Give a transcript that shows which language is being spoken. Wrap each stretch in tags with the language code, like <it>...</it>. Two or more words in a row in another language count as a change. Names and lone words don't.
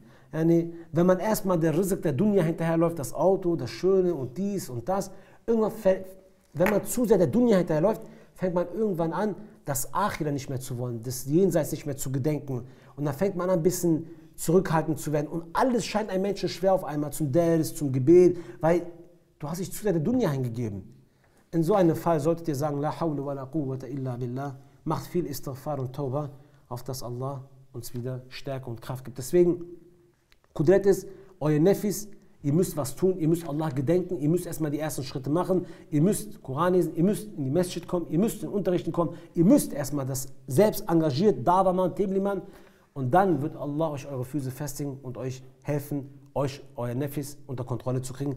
<de>Yani, wenn man erstmal der Rizq der Dunya hinterherläuft, das Auto, das Schöne und dies und das, irgendwann, wenn man zu sehr der Dunya hinterherläuft, fängt man irgendwann an, das Akhira nicht mehr zu wollen, das Jenseits nicht mehr zu gedenken. Und dann fängt man an, ein bisschen zurückhaltend zu werden. Und alles scheint einem Menschen schwer auf einmal, zum Ders, zum Gebet, weil du hast dich zu sehr der Dunya hingegeben. In so einem Fall solltet ihr sagen,</de> <ar>لا حول ولا قوة إلا بالله,</ar> <de>macht viel Istighfar und Tauba, auf dass Allah uns wieder Stärke und Kraft gibt. Deswegen, Qudrat ist, euer Nefis, ihr müsst was tun, ihr müsst Allah gedenken, ihr müsst erstmal die ersten Schritte machen, ihr müsst Koran lesen, ihr müsst in die Masjid kommen, ihr müsst in den Unterrichten kommen, ihr müsst erstmal das selbst engagiert, Dawaman, Tebliman, und dann wird Allah euch eure Füße festigen und euch helfen, euch euer Nefis unter Kontrolle zu kriegen.</de>